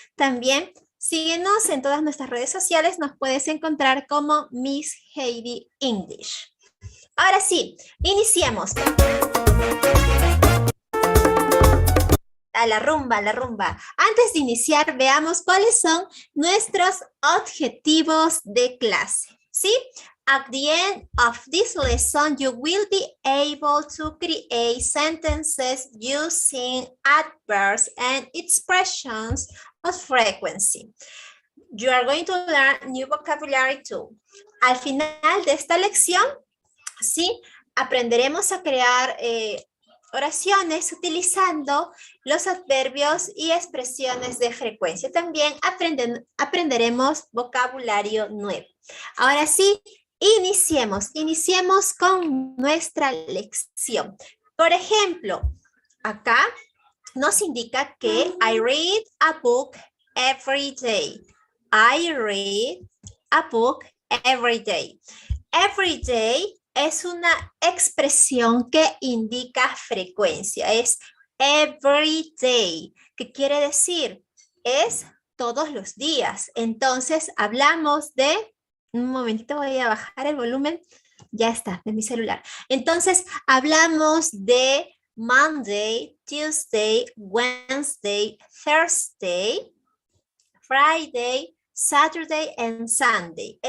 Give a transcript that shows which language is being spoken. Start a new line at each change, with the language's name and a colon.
Spanish: También síguenos en todas nuestras redes sociales. Nos puedes encontrar como Miss Heidi English. Ahora sí, iniciemos. A la rumba, a la rumba. Antes de iniciar, veamos cuáles son nuestros objetivos de clase. ¿Sí?
English: At the end of this lesson, you will be able to create sentences using adverbs and expressions of frequency. You are going to learn new vocabulary too.
Spanish: Al final de esta lección, ¿sí? Aprenderemos a crear oraciones utilizando los adverbios y expresiones de frecuencia. También aprenderemos vocabulario nuevo. Ahora sí, iniciemos con nuestra lección. Por ejemplo, acá nos indica que
English: I read a book every day. I read a book every day.
Spanish: Every day es una expresión que indica frecuencia. Es every day. ¿Qué quiere decir? Es todos los días. Entonces, hablamos de... Un momentito, voy a bajar el volumen. Ya está, de mi celular. Entonces, hablamos de
English: Monday, Tuesday, Wednesday, Thursday, Friday, Saturday and Sunday.